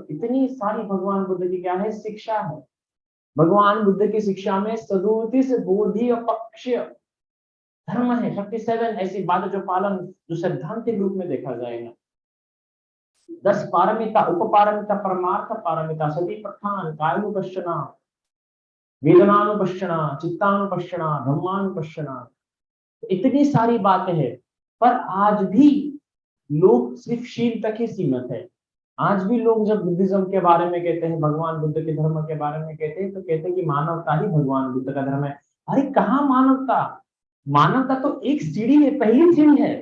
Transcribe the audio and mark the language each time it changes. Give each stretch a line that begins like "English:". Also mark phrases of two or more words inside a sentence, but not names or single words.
Hindi: इतनी सारी भगवान बुद्ध की क्या है? शिक्षा है। भगवान बुद्ध की शिक्षा में 37 बोधि और पक्ष धर्म है, 37 ऐसी बात जो पालन, जो सैद्धांतिक रूप में देखा जाएगा। 10 पारमिता, उपपारमिता, परमार्थ पारमिता, सतीपत्थान, कायमुपश्चना, वेदनानुपश्चना, चित्तानुपश्चना, ब्रह्मानुपश्चना। इतनी सारी बातें हैं। पर आज भी लोग सिर्फ शील तक ही सीमित है। आज भी लोग जब बुद्धिज्म के बारे में कहते हैं, भगवान बुद्ध के धर्म के बारे में कहते हैं, तो कहते हैं कि मानवता ही भगवान बुद्ध का धर्म है। अरे कहाँ मानवता? मानवता तो एक सीढ़ी है, पहली सीढ़ी है।